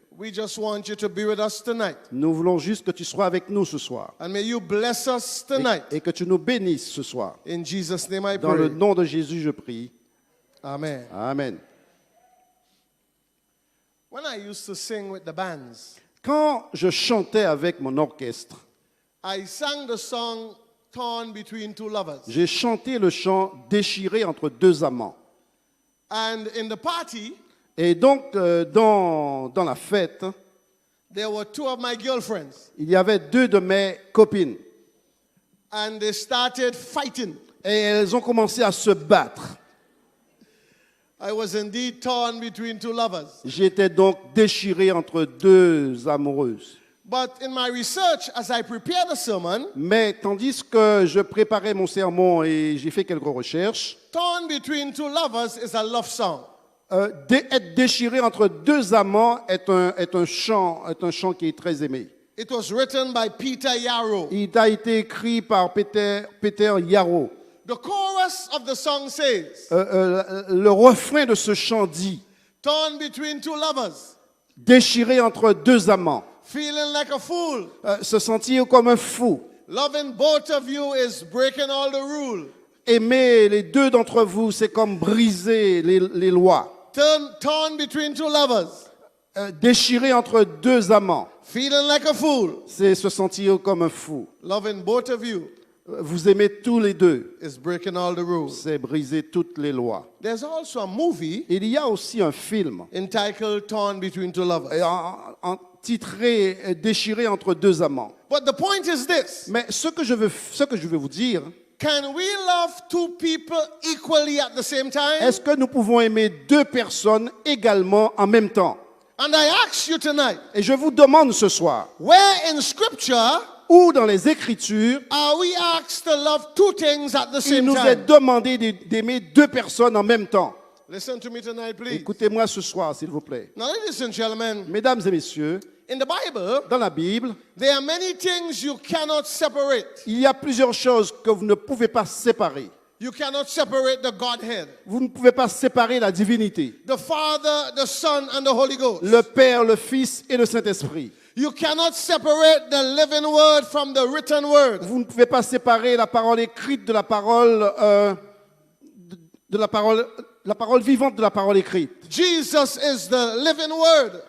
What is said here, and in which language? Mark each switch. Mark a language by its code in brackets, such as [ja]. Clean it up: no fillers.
[en] We just want you to be with us tonight. [fr] Nous voulons juste que tu sois avec nous ce soir. [en] And may you bless us tonight. [fr] Et que tu nous bénisses ce soir. [en] In Jesus' name I [fr] Dans le [en] pray. [fr] nom de Jésus, je prie. Amen. Amen. [en] When I used to sing with the bands, [fr] Quand je chantais avec mon orchestre, [en] I sang the song Torn Between Two Lovers. [fr] j'ai chanté le chant déchiré entre deux amants. [en] And in the party, [fr] Et donc, dans la fête, [en] there were two of my girlfriends. [fr] il y avait deux de mes copines. [en] And they started fighting. [fr] Et elles ont commencé à se battre. [en] I was indeed torn between two lovers. [fr] J'étais donc déchiré entre deux amoureuses. [en] But in my research, as I prepare the sermon, [fr] Mais tandis que je préparais mon sermon et j'ai fait quelques recherches, [en] Torn Between Two Lovers is a love song. [fr] être déchiré entre deux amants est un chant qui est très aimé. [en] It was written by Peter Yarrow. [fr] Il a été écrit par Peter Yarrow. [en] The chorus of the song says, [fr] Le refrain de ce chant dit [en] torn between two lovers, [fr] déchiré entre deux amants, [en] feeling like a fool. [fr] se sentir comme un fou. [en] Loving both of you is breaking all the rules. [fr] Aimer les deux d'entre vous, c'est comme briser les lois. [en] Torn between two lovers, [fr] Déchiré entre deux amants, [en] feeling like a fool. [fr] c'est se sentir comme un fou. [en] Loving both of you [fr] Vous aimez tous les deux, [en] is breaking all the rules. [fr] c'est briser toutes les lois. [en] There's also a movie [fr] Il y a aussi un film [en] entitled Torn Between Two Lovers. [fr] titré Déchiré entre deux amants. [en] But the point is this. [fr] Mais ce que je veux vous dire, [en] Can we love two people equally at the same time? [fr] est-ce que nous pouvons aimer deux personnes également en même temps? [en] And I ask you tonight, [fr] Et je vous demande ce soir, [en] where in Scripture [fr] où dans les Écritures, [en] are we asked to love two things at the [fr] il [en] same [fr] nous est [en] time? [fr] demandé d'aimer deux personnes en même temps? [en] Listen to me tonight, please. [fr] Écoutez-moi ce soir, s'il vous plaît. [en] Now, ladies and gentlemen, [fr] Mesdames et messieurs, [en] in the Bible, [fr] dans la Bible, [en] there are many things you cannot separate. [fr] il y a plusieurs choses que vous ne pouvez pas séparer. [en] You cannot separate the Godhead, [fr] Vous ne pouvez pas séparer la divinité, [en] the Father, the Son, and the Holy Ghost. [fr] le Père, le Fils et le Saint-Esprit. [en] You cannot separate the living word from the written word. [fr] Vous ne pouvez pas séparer la parole écrite de la parole, la parole vivante de la parole écrite. [en] Jesus is the living word,